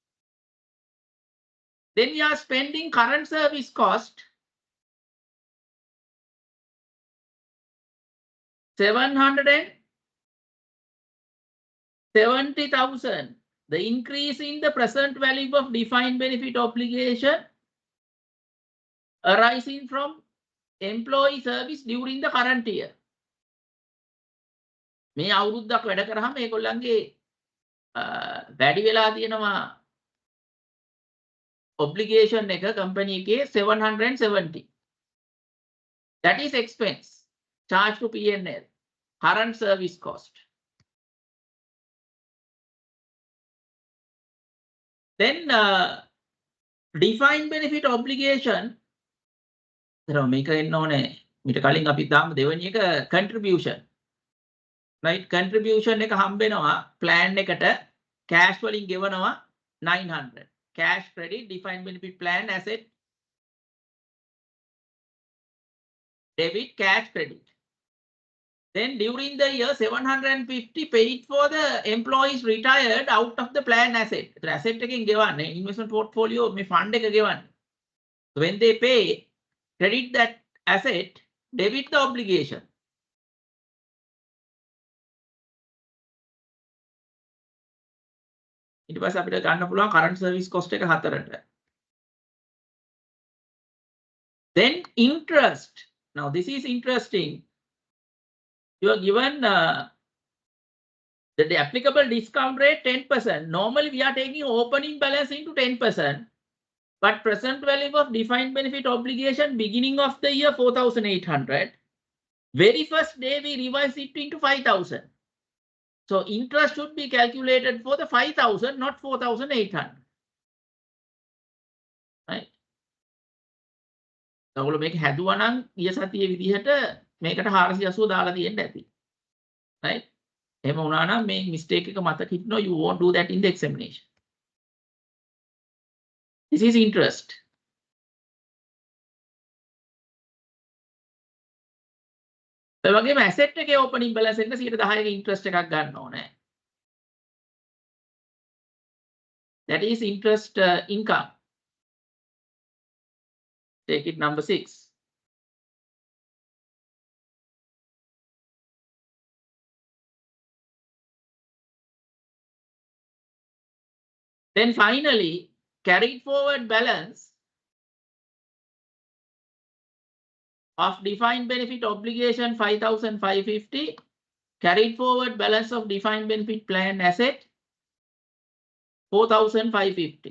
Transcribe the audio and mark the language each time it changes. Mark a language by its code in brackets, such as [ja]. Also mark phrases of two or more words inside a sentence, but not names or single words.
[en] Then we are spending current service cost 770,000. The increase in the present value of defined benefit obligation arising from employee service during the current year. [si] මේ අවුරුද්දක් වැඩ කරාම මේගොල්ලන්ගේ වැඩි වෙලා තියෙනවා obligation එක company එකේ 770. [en] That is expense charged to P&L, current service cost. Then defined benefit obligation, [si] මේක එන්න ඕනේ මීට කලින් අපි දාමු දෙවෙනි එක contribution. Right, contribution එක හම්බ වෙනවා plan එකට cash වලින් ගෙවනවා 900. [en] Cash credit defined benefit plan asset debit cash credit. Then during the year 750 paid for the employees retired out of the plan asset. [si] The asset එකෙන් ගෙවන්නේ [en] investment portfolio [si] මේ fund එක ගෙවන්නේ. [en] So when they pay, credit that asset, debit the obligation. [si] ඊට පස්සේ අපිට ගන්න පුළුවන් [en] current service cost [si] එක 4ට. [en] Then interest. Now this is interesting. You are given the applicable discount rate 10%. Normally we are taking opening balance into 10%, but present value of defined benefit obligation beginning of the year 4,800. Very first day we revise it into 5,000. So interest should be calculated for the 5,000, not 4,800. Right? [si] ඔයගොල්ලෝ මේක හැදුවා නම් ඊය සතියේ විදිහට මේකට 480 දාලා තියෙන්න ඇති. Right? එහෙම වුණා නම් මේ mistake එක මතක හිටිනවා, [en] you won't do that in the examination. This is interest. [si] ඒ වගේම asset එකේ opening balance එක 10% interest එකක් ගන්න ඕනේ. [en] That is interest income. Take it number 6. Then finally, carried forward balance of defined benefit obligation 5,550, carried forward balance of defined benefit plan asset 4,550.